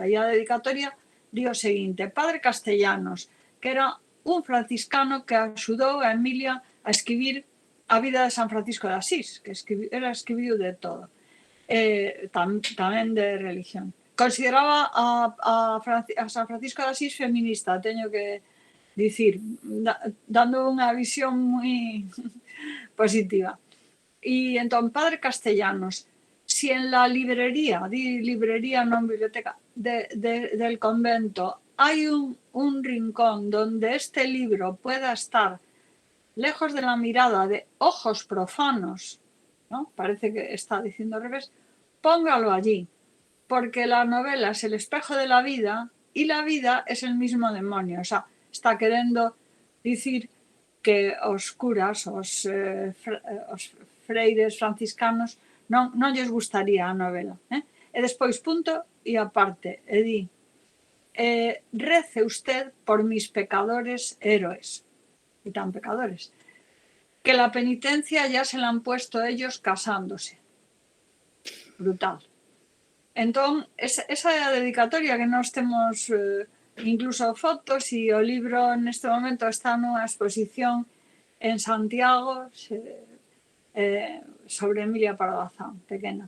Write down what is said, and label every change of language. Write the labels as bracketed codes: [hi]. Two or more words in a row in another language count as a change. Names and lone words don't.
[gl] E a dedicatoria di o seguinte: Padre Castellanos, que era un franciscano que axudou a Emilia a escribir a vida de San Francisco de Asís, que ela escribiu de todo, tamén de religión. Consideraba a San Francisco de Asís feminista, teño que dicir, dando unha visión moi positiva. E entón, [es] Padre Castellanos, si en la librería, [gl] di librería non biblioteca, [es] del convento, hay un rincón donde este libro pueda estar lejos de la mirada de ojos profanos, ¿no? Parece que está diciendo al revés, póngalo allí, porque la novela es el espejo de la vida y la vida es el mismo demonio. O sea, [gl] está querendo dicir que os curas, os freires franciscanos, non lles gustaría a novela. E despois, punto e aparte, e di, [es] rece usted por mis pecadores héroes, y tan pecadores, que la penitencia ya se la han puesto ellos casándose. [gl] Brutal. Entón, esa é a dedicatoria que nós temos incluso fotos, e o libro neste momento está nunha exposición en Santiago sobre Emilia Pardo Bazán, pequena.